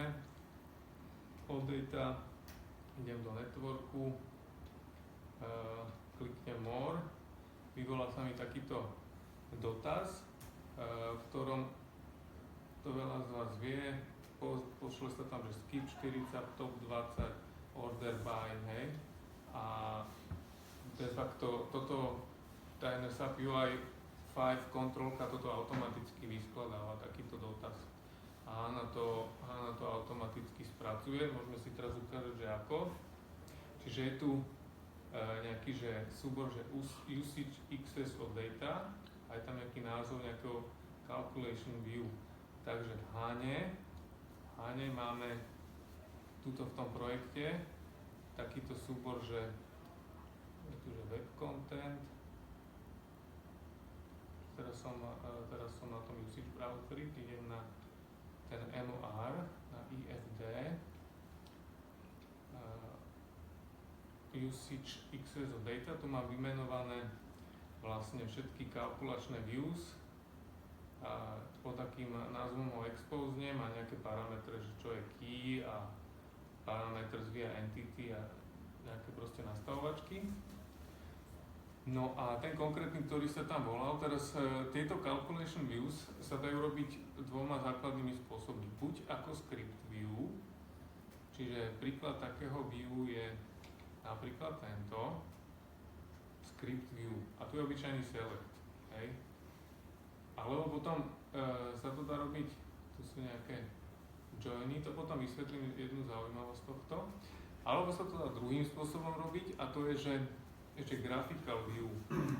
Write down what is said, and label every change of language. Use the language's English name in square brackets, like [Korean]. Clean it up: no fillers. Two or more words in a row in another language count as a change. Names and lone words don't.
[Slovak] OData, idem do networku, kliknem more, vyvolá sa mi takýto dotaz, v ktorom to veľa z vás vie, pošle sa tam, že skip 40, top 20, [English] order by, [Slovak] hej. A de facto toto, ten SAP UI 5 kontrolka toto automaticky vyskladáva, takýto dotaz. A HANA to automaticky spracuje, môžeme si teraz ukázať, že ako. Čiže je tu nejaký že súbor, že [English] usage excess of data, [Slovak] aj tam nejaký názov nejakého [English] calculation view. [Slovak] Takže v HANE máme tuto v tom projekte takýto súbor, že je tu že [English] web content. [Slovak] Teraz som na tom [English] usage browseri, [Slovak] idem na ten MOR, na IFD, [English] usage excess of data, [Slovak] tu mám vymenované vlastne všetky kalkulačné views a pod takým názvom ho expoznem a nejaké parametre, že čo je key a [English] parameters via entity [Slovak] a nejaké proste nastavovačky. No a ten konkrétny, ktorý sa tam volal, teraz tieto [English] calculation views [Slovak] sa dajú robiť dvoma základnými spôsobmi. Buď ako [English] script view, [Slovak] čiže príklad takého view je napríklad tento [English] script view [Slovak] a tu je obyčajný select, hej. Alebo potom sa to dá robiť, tu sú nejaké joiny, to potom vysvetlím jednu zaujímavosť tohto. Alebo sa to dá druhým spôsobom robiť a to je, že ešte [English] graphical view.